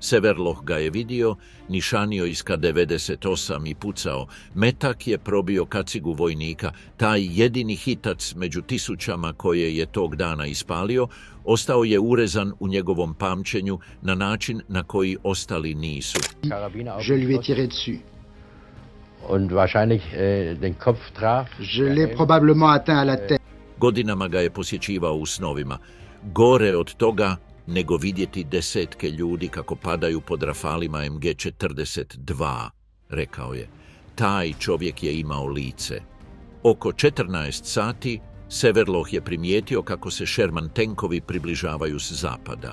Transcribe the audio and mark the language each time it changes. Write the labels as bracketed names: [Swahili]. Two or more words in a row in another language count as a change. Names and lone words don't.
[Croatian] Severloh ga je vidio, nišanio iz K-98 i pucao. Metak je probio kacigu vojnika. Taj jedini hitac među tisućama koje je tog dana ispalio, ostao je urezan u njegovom pamćenju na način na koji ostali nisu. [French] Je lui ai tiré dessus. [German] Und wahrscheinlich den Kopf traf. [French] Je l'ai probablement atteint à la tête. [Croatian] Godinama ga je posjećivao u snovima. Gore od toga nego vidjeti desetke ljudi kako padaju pod rafalima MG-42, rekao je. Taj čovjek je imao lice. Oko 14 sati Severloh je primijetio kako se Sherman tenkovi približavaju s zapada.